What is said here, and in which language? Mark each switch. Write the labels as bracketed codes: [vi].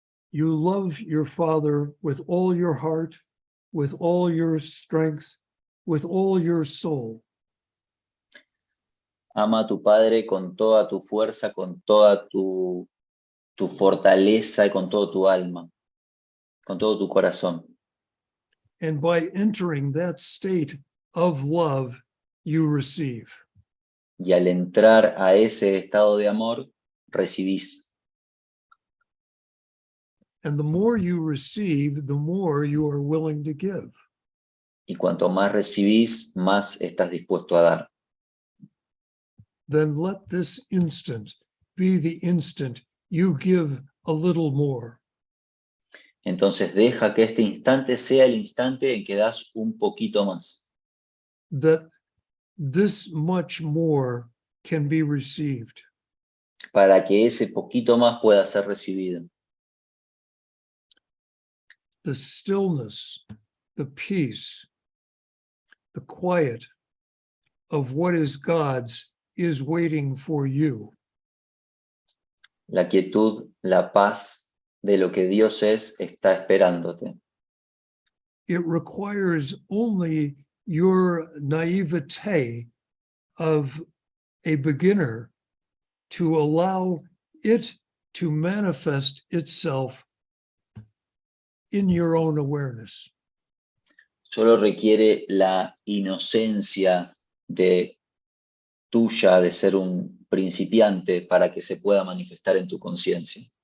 [en] You love your Father with all your heart, with all your strength, with all your soul. [es] Ama a tu Padre con toda tu fuerza, con toda tu fortaleza y con todo tu alma, con todo tu corazón. [en] And by entering that state of love, you receive. [es] Y al entrar a ese estado de amor, recibís. [en] And the more you receive, the more you are willing to give. [es] Y cuanto más recibís, más estás dispuesto a dar. [en] Then let this instant be the instant you give a little more. [es] Entonces deja que este instante sea el instante en que das un poquito más. [en] That this much more can be received. [es] Para que ese poquito más pueda ser recibido. [en] The stillness, the peace, the quiet of what is God's is waiting for you. [es] La quietud, la paz de lo que Dios es, está esperándote. [en] It requires only your naivete of a beginner to allow it to manifest itself in your own awareness. [es] Solo requiere la inocencia tuya de ser un principiante para que se pueda manifestar en tu conciencia.